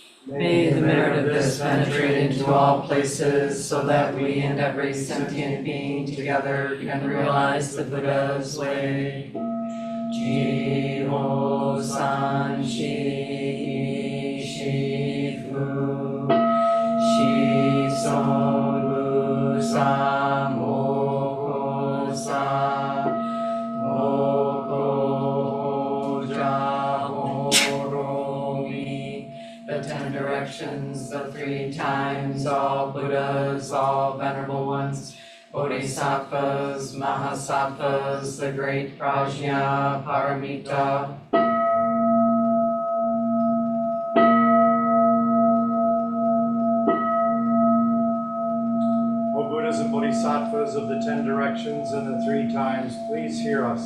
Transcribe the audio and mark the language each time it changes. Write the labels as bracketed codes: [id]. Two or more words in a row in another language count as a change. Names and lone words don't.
[en] May the merit of this penetrate into all places, so that we and every sentient being together can realize the Buddha's way. [ja] 十方三世一切諸仏 諸尊菩薩摩訶薩 摩訶般若波羅蜜. [en] The 10 directions, the 3 times, all Buddhas, all venerable ones, Bodhisattvas, Mahasattvas, the great Prajna, Paramita. O Buddhas and Bodhisattvas of the 10 directions and the 3 times, please hear us.